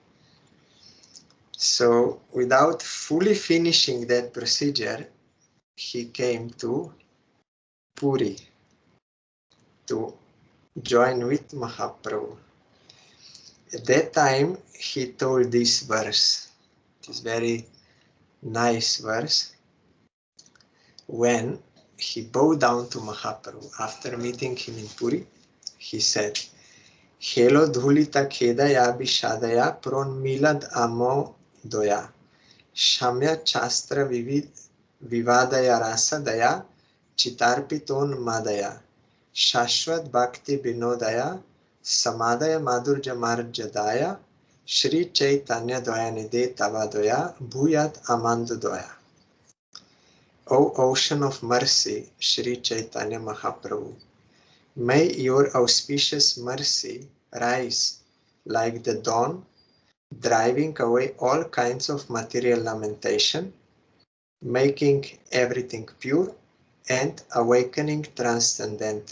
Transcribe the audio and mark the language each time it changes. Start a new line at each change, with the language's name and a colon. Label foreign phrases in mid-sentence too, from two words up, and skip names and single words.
English: So without fully finishing that procedure, he came to Puri to join with Mahaprabhu. At that time, he told this verse, this very nice verse, when he bowed down to Mahaprabhu after meeting him in Puri. He said,
Sanskrit: Helo dhulita khedaya bishadaya pron milad amo doya shamya chastra vivadaya rasa daya chitarpiton madaya shashvat bhakti binodaya samadaya madurja marjadaya Shri Chaitanya Doyanide Tavadoya Bhuyat Amandu Doya.
English: O Ocean of Mercy, Shri Chaitanya Mahaprabhu, may your auspicious mercy rise like the dawn, driving away all kinds of material lamentation, making everything pure, and awakening transcendental